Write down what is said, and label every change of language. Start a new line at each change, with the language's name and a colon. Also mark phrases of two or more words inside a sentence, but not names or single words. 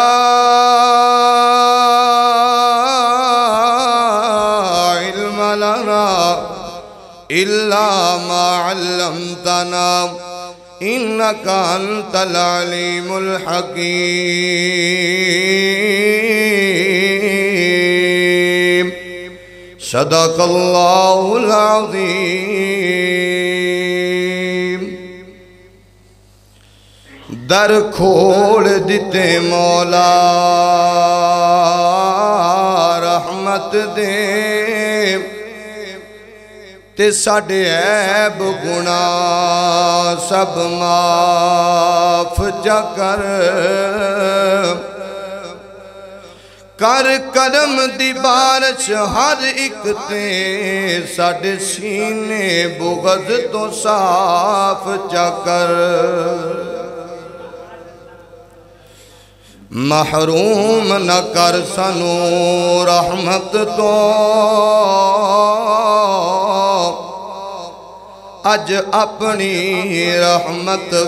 Arabic: علم لنا إلا ما علمتنا إنك أنت العليم الحكيم صدق الله العظيم
Punjabi: در کھول دیتے مولا رحمت دے تے ساڑے عیب گناہ سب معاف جا کر کرم دی بارش ہر ایک تے ساڑے سینے بغض تو صاف جا کر محروم نہ کر سنو رحمت تو اج اپنی رحمت